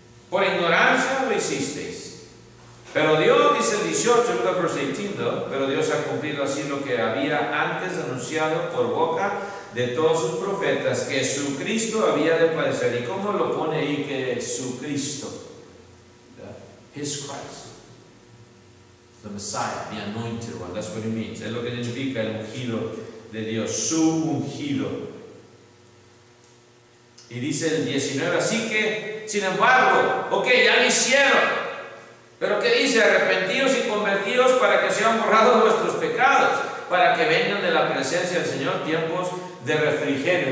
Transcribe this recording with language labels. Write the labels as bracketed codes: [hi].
[es] Por ignorancia lo hicisteis. Pero Dios, dice el 18, [en] look at verse 18, though, [es] pero Dios ha cumplido así lo que había antes anunciado por boca de todos sus profetas, que su Cristo había de padecer. ¿Y cómo lo pone ahí que su Cristo? [en] His Christ. The Messiah, the anointed one, that's what it means. [es] Es lo que significa el ungido de Dios, su ungido. Y dice el 19, así que, sin embargo, ok, ya lo hicieron, pero ¿qué dice? Arrepentidos y convertidos para que sean borrados vuestros pecados, para que vengan de la presencia del Señor tiempos de refrigerio.